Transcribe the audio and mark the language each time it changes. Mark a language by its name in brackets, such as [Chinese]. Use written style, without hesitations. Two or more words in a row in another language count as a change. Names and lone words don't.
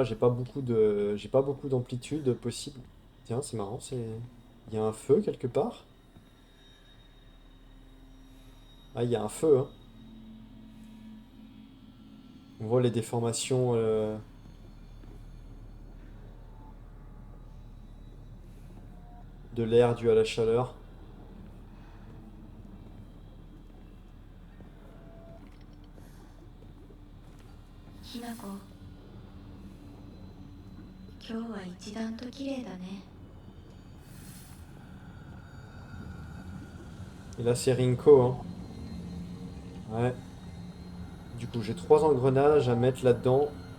[French] J'ai pas beaucoup d'amplitude possible. Tiens, c'est marrant, il y a un feu quelque part. Ah, il y a un feu, hein. On voit les déformations de l'air dû à la chaleur. [Japanese] ひなこ、今日は一段と綺麗だね。 [French] Et là, c'est Rinko, hein. Ouais. Du coup, j'ai 3 engrenages à mettre là-dedans.